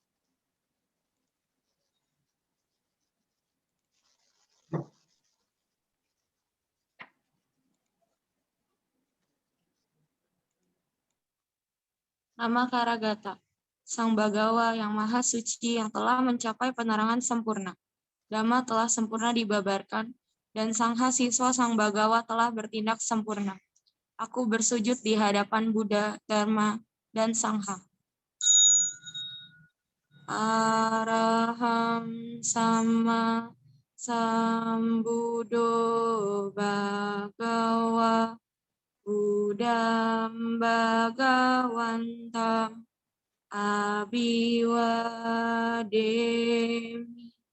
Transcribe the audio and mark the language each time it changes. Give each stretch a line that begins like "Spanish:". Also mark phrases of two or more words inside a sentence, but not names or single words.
Indonesian: Nama Karagata, Sang Bagawa yang Maha Suci yang telah mencapai penerangan sempurna. Dhamma telah sempurna dibabarkan, dan Sangha siswa Sang Bagawa telah bertindak sempurna. Aku bersujud di hadapan Buddha, Dharma, dan Sangha.
Pali: Araham sama sambuddho bhagawa Buddham bhagawantam abhiwademi.